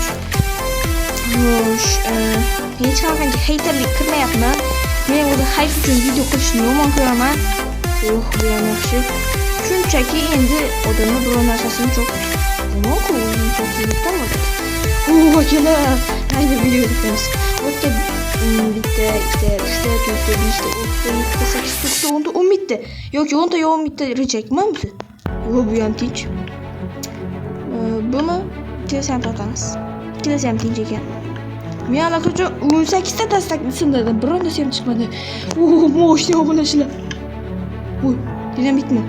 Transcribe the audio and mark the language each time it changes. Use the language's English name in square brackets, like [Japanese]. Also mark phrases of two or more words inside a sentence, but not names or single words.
[Uzbek] Xo'sh, hech qanaqa haterlik qilmayapman. Men o'zi hype uchun video qilishni yomon ko'raman. Bu ham yaxshi. Shunchaki endi odamlar biror narsasini yomon ko'rishdan bo'ladi. Akalar, haydi video ko'ramiz. O'tga bitta, 2ta, 3ta, 4ta, 5ta, 6ta, 7ta, 8ta, 9ta, 10ta, 11ta. Yoki 10ta yo 11ta rechakmi bu? Bu ham tinch. Buni kelsa ham tortamiz. Kelsa ham tinch ekan. Men allaqachon 18 ta dastakni sindirdim, birontasi ham chiqmadi. Moshni obunachilar. Dinamitmi?